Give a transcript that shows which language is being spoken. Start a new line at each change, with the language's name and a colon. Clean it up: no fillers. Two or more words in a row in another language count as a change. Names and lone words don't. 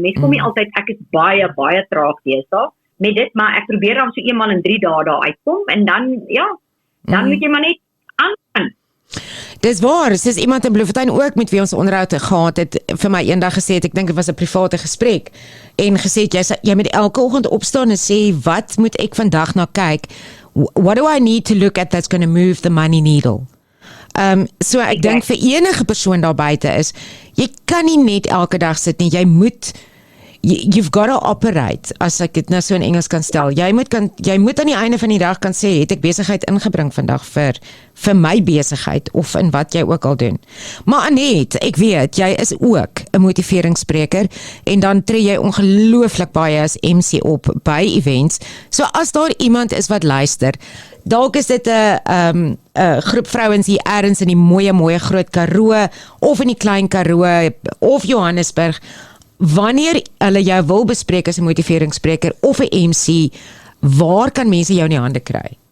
Afrikaans: Mens kom nie altyd, ek is baie, baie traag deesdae met dit, maar ek probeer dan so eenmal in 3 dae daar uitkom, en dan, dan moet jy maar net aangaan. Dis waar, soos iemand in Bloemfontein ook met wie ons onderhoud gehad het, vir my eendag gesê het, ek dink dit was 'n private gesprek, en gesê het, jy moet elke oggend opstaan en sê, wat moet ek vandag na kyk?
English: What do I need to look at that's going to move the money needle?
Afrikaans: So ek dink vir enige persoon daar buite is, jy kan nie net elke dag sit nie, jy moet,
English: you've got to operate,
Afrikaans: as ek dit nou so in Engels kan stel, jy moet aan die einde van die dag kan sê, het ek besigheid ingebring vandag vir my besigheid, of in wat jy ook al doen. Maar Annette, ek weet, jy is ook 'n motiveringsspreker, en dan tree jy ongelooflik baie as MC op by events, so as daar iemand is wat luister, dalk is dit 'n groep vrouens hier ergens in die mooi Groot Karoo, of in die Klein Karoo, of Johannesburg, wanneer hulle jou wil bespreek as 'n motiveringsspreker of 'n MC, waar kan mense jou in die hande kry?